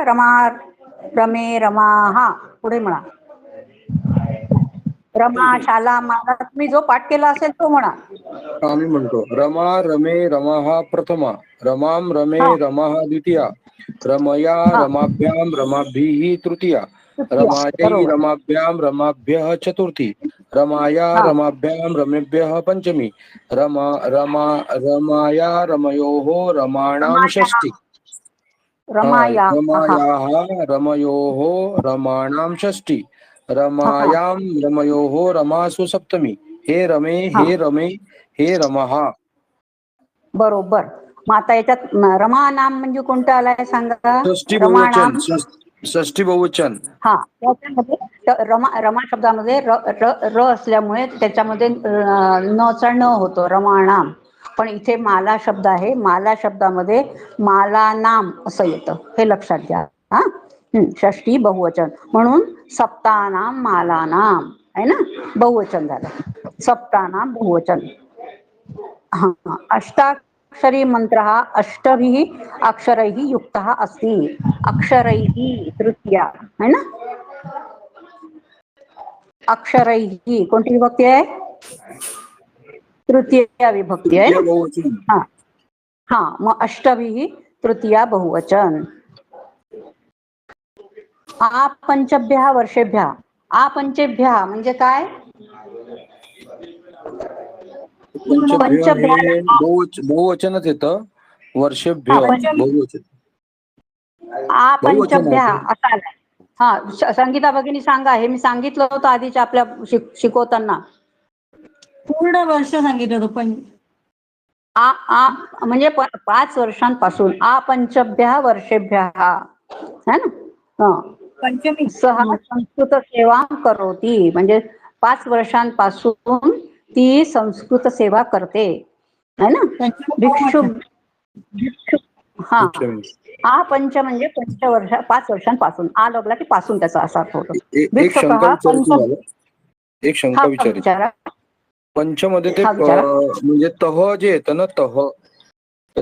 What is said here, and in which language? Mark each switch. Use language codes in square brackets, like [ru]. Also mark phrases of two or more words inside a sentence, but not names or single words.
[mr] रमे रमा, हा पुढे म्हणा. रमा शाला माला, तुम्ही जो पाठ केला असेल तो म्हणा. आम्ही म्हणतो [sa] रमा रमे रमाः प्रथमा, रमां रमे रमाः द्वितीया, रमया रमाभ्यां रमाभिः तृतीया, रमायै रमाभ्यां रमाभ्यः चतुर्थी, रमाया रमाभ्यां रमेभ्यः पंचमी, रमाया रमयोः रमाणां षष्ठी. रमायाः रमयोः रमाणां षष्ठी, रमायां रमयोः रमासु सप्तमी. हे रमे हे रमः. [mr] बरोबर. मग आता याच्यात रमा नाम म्हणजे कोणतं आलाय सांगा. षष्ठी बहुवचन. षष्ठी बहुवचन. हा, त्याच्यामध्ये रमा शब्दामध्ये र असल्यामुळे त्याच्यामध्ये नचा न होतो, रमाणाम. पण इथे माला शब्द आहे, माला शब्दामध्ये माला नाम असं येतं, हे लक्षात घ्या. हा, षष्ठी बहुवचन म्हणून [sa] सप्तानाम मालानाम [mr] आहे ना, बहुवचन झालं, सप्तानाम बहुवचन. हा, अष्टाक्षरी मंत्र हा [sa] अष्टभिः अक्षरैः युक्तः अस्ति, [mr] अक्षरैः तृतीया [hi] है ना, [mr] अक्षरैः कोणती विभक्ती आहे, तृतीया विभक्ती आहे तृतीय ना. बहुवचन. हा हा, मग अष्टभिः तृतीया बहुवचन. [sa] आपंचभ्यः वर्षेभ्यः, [mr] आपंचेभ्यः म्हणजे काय, पंचभ्य पंचभ्य हे बहुवचनच येतं, वर्षेभ्य हा, बहुवचन. बहुवचन आपंचभ्यः आहे ते. असा आलाय. हा, संगीता भगिनी सांगा, हे मी सांगितलं होतं आधीच्या आपल्या शिकवताना. पूर्ण वर्ष सांगितलं होतं पण आ म्हणजे 5 वर्षांपासून, [sa] आपंचभ्यः वर्षेभ्यः [hi] है ना. [mr] पंचमी [sa] सहा संस्कृत सेवा करोती [mr] म्हणजे 5 वर्षांपासून ती संस्कृत सेवा करते [hi] है ना. [mr] भिक्षु हा, आ पंच म्हणजे 5 वर्षांपासून, आ लागला की पासून त्याचा असा अर्थ होतो. एक भिक्षुक शंका हा विचारायची पंच. मला, एक शंका हा, विचारायची. विचारा. पंच मध्ये ते हा, विचारा. म्हणजे तह जे येतं ना, तह, तर